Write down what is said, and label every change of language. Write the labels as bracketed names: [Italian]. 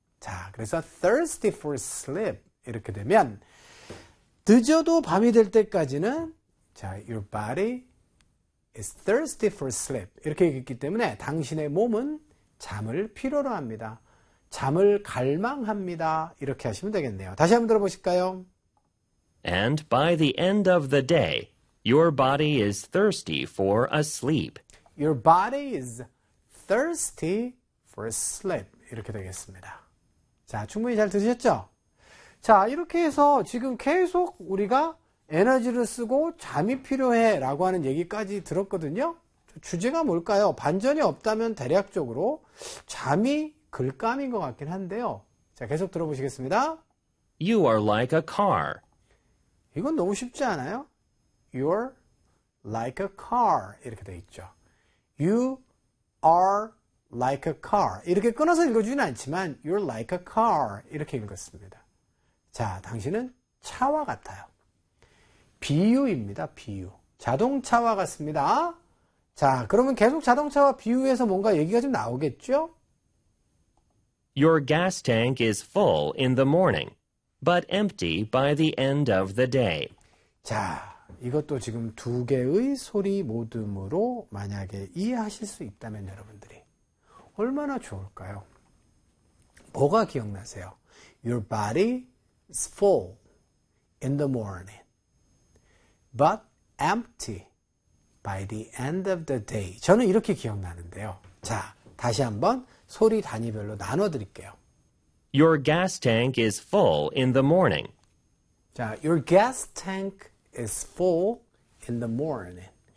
[Korean] 자, 그래서 [English] thirsty for sleep [Korean] 이렇게 되면 늦어도 밤이 될 때까지는 자, [English] your body is thirsty for sleep. [Korean] 이렇게 읽기 때문에 당신의 몸은 잠을 필요로 합니다. 잠을 갈망합니다. 이렇게 하시면 되겠네요. 다시 한번 들어보실까요? [English] And by the end of the day, your body is thirsty for a sleep. Your body is thirsty for sleep. [Korean] 이렇게 되겠습니다. 자, 충분히 잘 들으셨죠? 자, 이렇게 해서 지금 계속 우리가 에너지를 쓰고 잠이 필요해 라고 하는 얘기까지 들었거든요. 주제가 뭘까요? 반전이 없다면 대략적으로 잠이 글감인 것 같긴 한데요. 자, 계속 들어보시겠습니다. [English] You are like a car. [Korean] 이건 너무 쉽지 않아요? [English] You're like a car. [Korean] 이렇게 돼 있죠. [English] You are like a car. [Korean] 이렇게 끊어서 읽어주진 않지만, [English] You're like a car. [Korean] 이렇게 읽었습니다. 자, 당신은 차와 같아요. 비유입니다, 비유. 자동차와 같습니다. 자, 그러면 계속 자동차와 비유해서 뭔가 얘기가 좀 나오겠죠? [English] Your gas tank is full in the morning, but empty by the end of the day. [Korean] 자, 이것도 지금 두 개의 소리 모듬으로 만약에 이해하실 수 있다면 여러분들이 얼마나 좋을까요? 뭐가 기억나세요? [English] Your body is full in the morning. But empty by the end of the day. [Korean] 저는 이렇게 기억나는데요. 자, 다시 한번 소리 단위별로 나눠 드릴게요. [English] Your gas tank is full in the morning. 자, your gas tank is full in the morning.